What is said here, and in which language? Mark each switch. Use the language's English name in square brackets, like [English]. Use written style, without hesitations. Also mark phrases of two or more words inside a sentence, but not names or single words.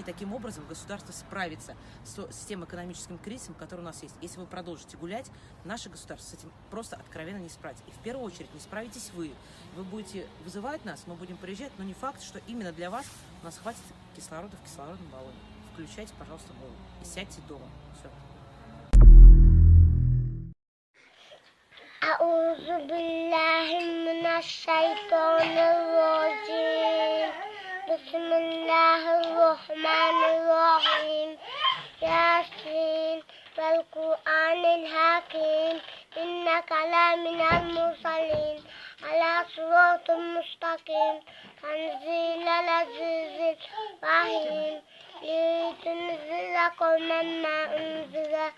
[Russian] Таким образом, государство справится с тем экономическим кризисом, который у нас есть. Если вы продолжите гулять, наше государство с этим просто откровенно не справится. И в первую очередь не справитесь вы. Вы будете вызывать нас, мы будем приезжать, но не факт, что именно для вас у нас хватит кислорода в кислородном баллоне. Включайте, пожалуйста, голову и сядьте дома. Все. [Arabic] أعوذ بالله من الشيطان الرجيم بسم الله الرحمن الرحيم ياسين والقرآن الحكيم إنك لمن المرسلين على صراط مستقيم تنزيل العزيز الرحيم لتنزل قوما ما أنزل